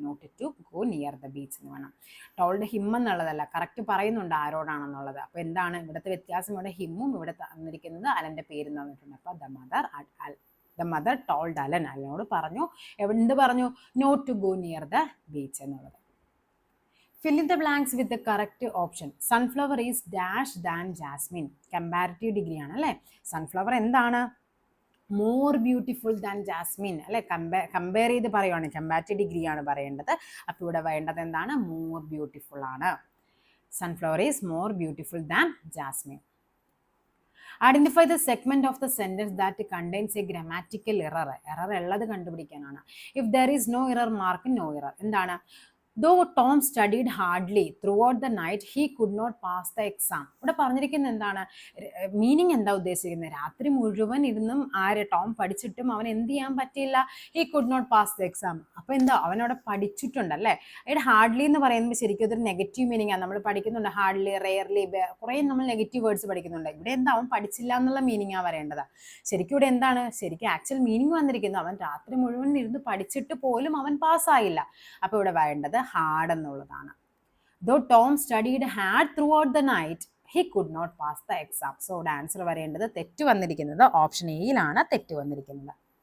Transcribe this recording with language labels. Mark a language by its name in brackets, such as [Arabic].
[English] not to go near the beach [Malayalam] എന്ന് വേണം. Told him എന്നുള്ളതല്ല, കറക്റ്റ് പറയുന്നുണ്ട് ആരോടാണെന്നുള്ളത്. അപ്പോൾ എന്താണ് ഇവിടുത്തെ വ്യത്യാസം, ഇവിടെ ഹിമ്മും ഇവിടെ തന്നിരിക്കുന്നത് അലന്റെ പേര് തന്നിട്ടുണ്ട്. അപ്പോൾ [English] the mother told Alan, [Malayalam] അലനോട് പറഞ്ഞു, എന്ത് പറഞ്ഞു, [English] not to go near the beach [Malayalam] എന്നുള്ളത്. [English] Fill in the blanks with the correct option. Sunflower is dash than jasmine. [Malayalam] Comparative degree ആണ് അല്ലേ. സൺഫ്ലവർ എന്താണ്, [English] more beautiful than jasmine [Malayalam] അല്ലെ. കമ്പയർ ചെയ്ത് പറയുവാണ്, കമ്പാരിറ്റീവ് ഡിഗ്രി ആണ് പറയേണ്ടത്. അപ്പോൾ ഇവിടെ വേണ്ടത് എന്താണ്, മോർ ബ്യൂട്ടിഫുൾ ആണ്. [English] Sunflower is more beautiful than jasmine. Identify the segment of the sentence that contains a grammatical error. [Malayalam] Error ഉള്ളത് കണ്ടുപിടിക്കാനാണ്. [English] if there is no error [Malayalam] mark no error. എന്താണ്, [English] though Tom studied hardly throughout the night, he could not pass the exam. [Malayalam] ഇവിടെ പറഞ്ഞിരിക്കുന്നത് എന്താണ്, meaning എന്താ ഉദ്ദേശിക്കുന്നത്, രാത്രി മുഴുവൻ ഇരുന്നും Tom പഠിച്ചിട്ടും അവൻ എന്ത് ചെയ്യാൻ പറ്റിയില്ല, [English] he could not pass the exam. [Malayalam] അപ്പൊ എന്താ, അവനവിടെ പഠിച്ചിട്ടുണ്ടല്ലേ. ഇവിടെ ഹാർഡ്ലി എന്ന് പറയുമ്പോൾ ശരിക്കും അതൊരു നെഗറ്റീവ് മീനിങ് ആണ്. നമ്മൾ പഠിക്കുന്നുണ്ട് ഹാർഡ്ലി, റെയർലി, കുറേ നമ്മൾ നെഗറ്റീവ് വേർഡ്സ് പഠിക്കുന്നുണ്ട്. ഇവിടെ എന്താ, അവൻ പഠിച്ചില്ല എന്നുള്ള മീനിങ് ആ വരേണ്ടത്. ശരിക്കും ഇവിടെ എന്താണ്, ശരിക്കും ആക്ച്വൽ മീനിങ് വന്നിരിക്കുന്നത്, അവൻ രാത്രി മുഴുവൻ ഇരുന്ന് പഠിച്ചിട്ട് പോലും അവൻ പാസ്സായില്ല. അപ്പൊ ഇവിടെ വേണ്ടത് ഹാർഡ് എന്നുള്ളതാണ്. [English] Though Tom studied hard throughout the night, he could not pass the exam. [Malayalam] So ഇവിടെ ആൻസർ വരേണ്ടത്, തെറ്റ് വന്നിരിക്കുന്നത് ഓപ്ഷൻ എയിലാണ് തെറ്റ് വന്നിരിക്കുന്നത്.